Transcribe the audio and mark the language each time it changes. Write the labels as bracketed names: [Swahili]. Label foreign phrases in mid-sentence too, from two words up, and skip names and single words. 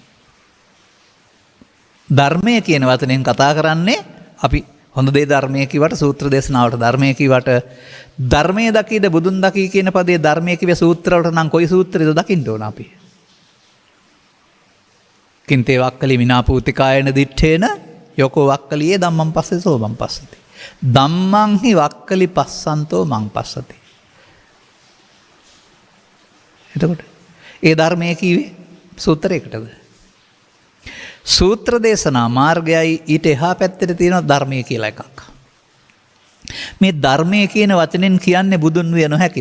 [Sinhala] ධර්මය කියන වචනයෙන් කතා කරන්නේ අපි හොඳ දේ ධර්මය කිව්වට සූත්‍ර දේශනාවට ධර්මය කිව්වට ධර්මයේ දකීද බුදුන් දකී කියන පදේ ධර්මයේ කිව්වේ සූත්‍රවලට නම් කොයි සූත්‍රයද දකින්න ඕන අපි? [Pali] කින්තේ වක්කලි විනාපූතිකායන දිත්තේන යෝකෝ වක්කලියේ ධම්මං පස්සේ සෝමං පස්සති. ධම්මං හි වක්කලි පස්සන්තෝ මං පස්සති. [Sinhala] එතකොට ඒ ධර්මයේ කිව්වේ සූත්‍රයකටද? සූත්‍ර දේශනා මාර්ගයයි ඊට එහා පැත්තට තියෙන ධර්මය කියලා එකක්. මේ ධර්මය කියන වචනෙන් කියන්නේ බුදුන් විය නොහැකිද?